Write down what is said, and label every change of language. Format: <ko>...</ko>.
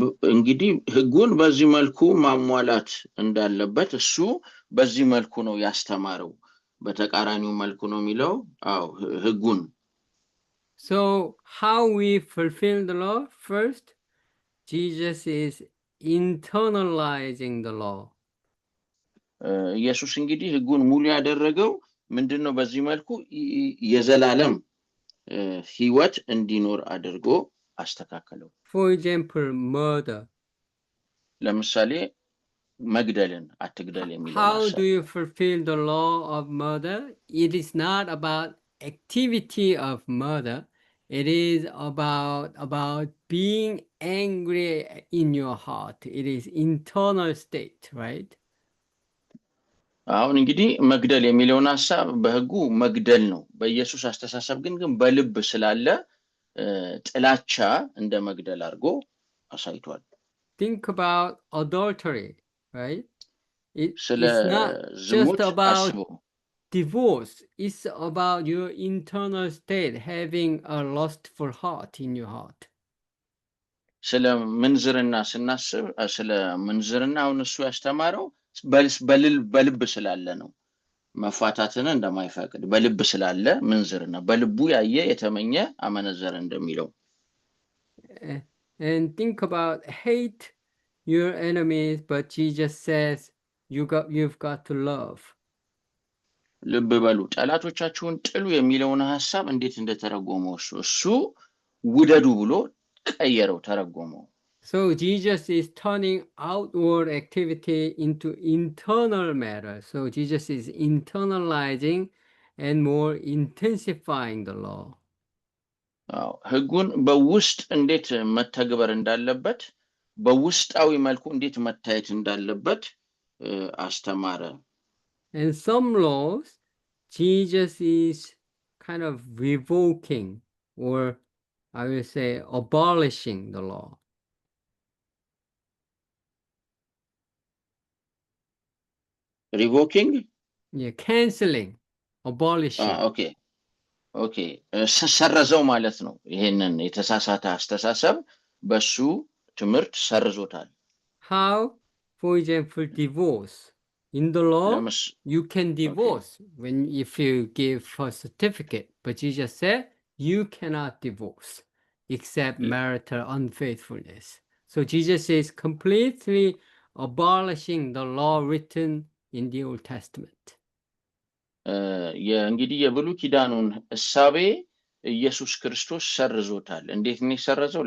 <am>እንግዲህ ሕጉን በዚህ መልኩ ማሟላት እንዳለበት እሱ በዚህ መልኩ ነው ያስተማረው። በተቃራኒው መልኩ ነው የሚለው ሕጉን።</am> <en>So how we fulfill the law? First, Jesus is internalizing the law.</en> <am>ኢየሱስ እንግዲህ ሕጉን ሙሉ ያደረገው ምንድነው? በዚህ መልኩ የዘላለም ሕይወት እንዲኖር አድርጎ አስተካከለው።</am> <en>For example, murder.</en> <am>ለምሳሌ መግደልን አትግደል የሚለው</am> <en>How do you fulfill the law of murder? It is not about activity of murder. It is about being angry in your heart. It is internal state, right?</en> <am>አሁን እንግዲህ መግደል የሚለውን ሐሳብ በሕጉ መግደል ነው። በኢየሱስ አስተሳሰብ ግን በልብ ስላለ ጥላቻ እንደ መግደል አድርጎ አሳይቷል።</am> <en>Think about adultery, right? It's not</en> <am>ዝሙት</am> <en>just about</en> <am>አስቡ።</am> <en>divorce. It's about your internal state, having a lustful heart in your heart.</en> <am>ስለ ምንዝርና ስናስብ ስለ ምንዝርና አሁን እሱ ያስተማረው በልብ ስላለ ነው። መፋታትን እንደማይፈቅድ በልብ ስላለ ምንዝርና በልቡ ያየ የተመኘ አመነዘረ እንደሚለው።</am> <en>And think about hate your enemies, but Jesus says you've got to love.</en> <am>ልብ በሉ ጠላቶቻችሁን ጥሉ የሚለውን ሐሳብ እንዴት እንደተረጎመው እሱ ውደዱ ብሎ ቀየረው ተረጎመው።</am> <en>So Jesus is turning outward activity into internal matter. So Jesus is internalizing and more intensifying the law.</en> <am>ሕጉን በውስጥ እንዴት መተግበር እንዳለበት በውስጣዊ መልኩ እንዴት መታየት እንዳለበት አስተማረ።</am> <en>And some laws Jesus is kind of revoking, or I will say abolishing the law. Revoking? Yeah, canceling, abolishing. Okay.</en> <am>ሰረዘው ማለት ነው። ይሄንን የተሳሳተ አስተሳሰብ በሱ ትምህርት ሰርዞታል።</am> <en>How? For example, divorce. In the law, you can divorce if you give a certificate, but Jesus said you cannot divorce except marital unfaithfulness. So Jesus is completely abolishing the law written in the Old Testament.</en> <am>እንግዲህ የብሉይ ኪዳኑን እሳቤ ኢየሱስ ክርስቶስ ሰርዞታል። እንዴት ነው የሰረዘው?</am>